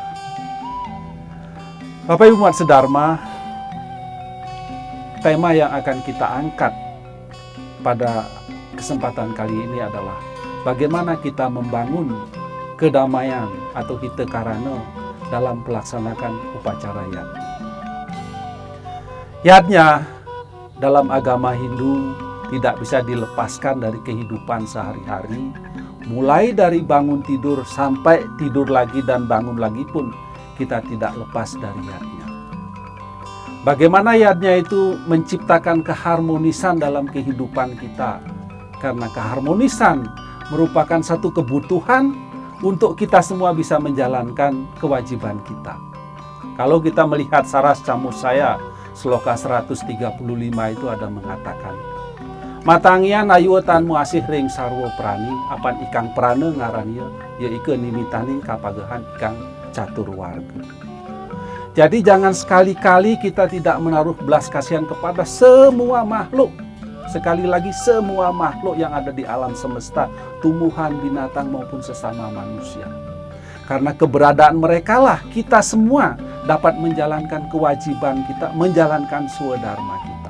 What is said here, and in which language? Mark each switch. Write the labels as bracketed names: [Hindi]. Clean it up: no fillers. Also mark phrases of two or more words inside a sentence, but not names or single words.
[Indonesian] Bapak Ibu umat sedharma, tema yang akan kita angkat pada kesempatan kali ini adalah bagaimana kita membangun kedamaian atau hita karana dalam melaksanakan upacara yatnya. Yatnya dalam agama Hindu tidak bisa dilepaskan dari kehidupan sehari-hari, mulai dari bangun tidur sampai tidur lagi dan bangun lagi pun kita tidak lepas dari yatnya. Bagaimana yatnya itu menciptakan keharmonisan dalam kehidupan kita, karena keharmonisan merupakan satu kebutuhan untuk kita semua bisa menjalankan kewajiban kita. Kalau kita melihat Saras Camusaya, Sloka 135 itu ada mengatakan, [Kawi] Matangian ayutan muasih ring sarwo prani, apan ikang prana ngarannya, ya ike nimitani kapagahan ikang catur warga. [Indonesian] Jadi jangan sekali-kali kita tidak menaruh belas kasihan kepada semua makhluk. Sekali lagi, semua makhluk yang ada di alam semesta, tumbuhan, binatang maupun sesama manusia. Karena keberadaan mereka lah kita semua dapat menjalankan kewajiban kita, menjalankan swadharma kita.